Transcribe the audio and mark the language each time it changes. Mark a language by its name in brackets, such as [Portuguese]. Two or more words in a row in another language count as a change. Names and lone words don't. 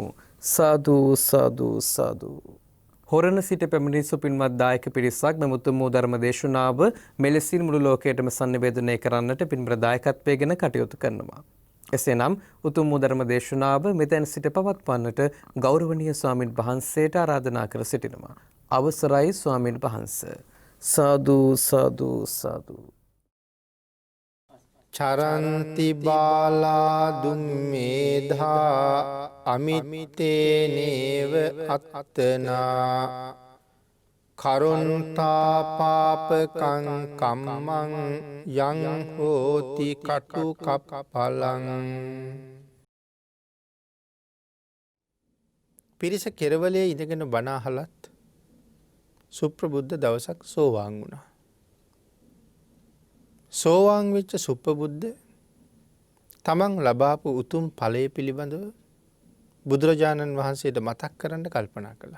[Sinhala] සාදු සාදු සාදු. හොරණ සිට පැමිණි සුපින්වත් දායක පිරිසක් මෙම උතුම් වූ ධර්ම දේශනාව මෙලෙසින් මුළු ලෝකයටම sannivedanaya කරන්නට පින්බර දායකත්වයෙන් කටයුතු කරනවා. එසේනම් උතුම් වූ ධර්ම දේශනාව මෙතෙන් සිට පවත්වන්නට ගෞරවනීය ස්වාමින් වහන්සේට ආරාධනා කර සිටිනවා. අවසරයි ස්වාමින් වහන්සේ. සාදු සාදු සාදු. [Pali] චරන්ති බාලා දුම්මේධා අමිත්තේනේව අත්තනා කරුණතා පාපකං කම්මං යං හෝති කටු කප්පලං. [Sinhala] පිරිස කෙරවලේ ඉඳගෙන බණ අහලත් සුප්‍රබුද්ධ දවසක් සෝවාන් වුණා. සෝවාන් වෙච්ච සුප්පබුද්ධ තමන් ලබාපු උතුම් ඵලය පිළිබඳව බුදුරජාණන් වහන්සේට මතක් කරන්න කල්පනා කළා.